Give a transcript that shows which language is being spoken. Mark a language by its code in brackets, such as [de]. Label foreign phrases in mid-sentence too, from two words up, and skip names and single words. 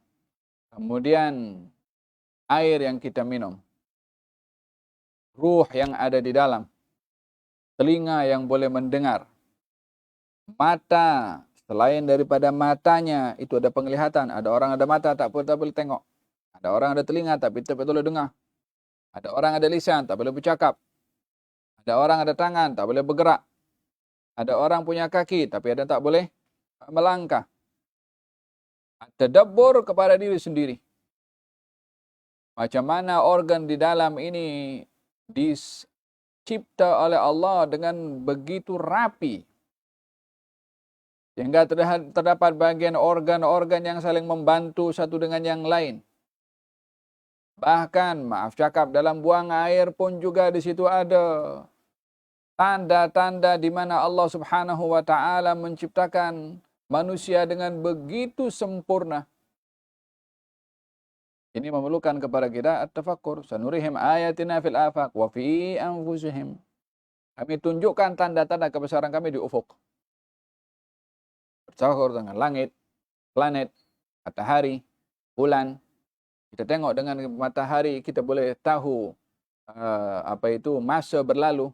[ms] Kemudian air yang kita minum. Ruh yang ada di dalam. Telinga yang boleh mendengar. Mata, selain daripada matanya itu ada penglihatan. Ada orang ada mata tak boleh tengok. Ada orang ada telinga tapi tak boleh dengar. Ada orang ada lisan tak boleh bercakap. Ada orang ada tangan tak boleh bergerak. Ada orang punya kaki tapi ada tak boleh melangkah. Tadabbur kepada diri sendiri. Macam mana organ di dalam ini dicipta oleh Allah dengan begitu rapi. Sehingga terdapat bagian organ-organ yang saling membantu satu dengan yang lain. Bahkan, maaf cakap, dalam buang air pun juga di situ ada tanda-tanda di mana Allah [ar] سبحانه وتعالى [ms] menciptakan manusia dengan begitu sempurna. Ini memerlukan kepada kita at-tafakkur. [ar] سنريهم آياتنا في الآفاق وفي أنفسهم. [ms] Kami tunjukkan tanda-tanda kebesaran kami di ufuk. Bertafakkur dengan langit, planet, matahari, bulan. Kita tengok dengan matahari, kita boleh tahu masa berlalu.